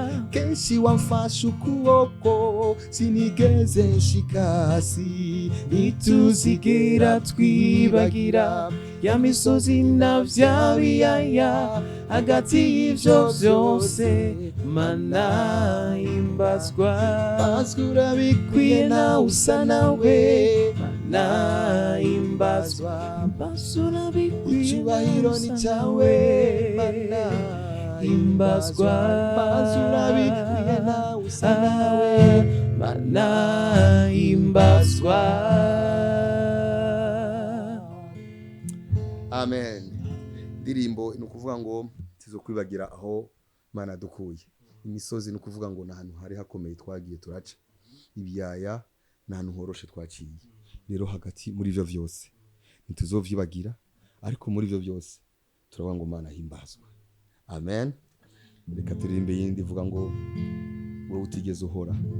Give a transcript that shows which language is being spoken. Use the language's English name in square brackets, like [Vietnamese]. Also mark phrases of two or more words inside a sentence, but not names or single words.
[Rundi] Kenshi wamfashe ukuboko, sinigeze nshika hasi. Ntituzigera twibagira ya misozi na vya biyaya. Hagati y'ivyo vyose, Mana himbazwa. Bazwi urabikwiye, nawe usa nawe. Mana himbazwa. Bazwi urabikwiye, Icyubahiro ni nawe usa cyawe, nawe. Mana Himbazwa. Bazwi urabikwiye, nawe usa nawe. Mana himbazwa. Amen. Indirimbo ni ukuvuga ngo, "Sizokwibagira aho Mana yadukuye." Imisozi ni ukuvuga ngo ni ahantu hari hakomeye twagiye turaca. Ibiyaya ni ahantu horoshe twaciye. Rero hagati muri ivyo vyose, ntituzovyibagira, ariko muri ivyo vyose, turavuga ngo Mana himbazwa. Amen. Reka turirimbe yindi ivuga ngo, "Wowe utigeze uhora."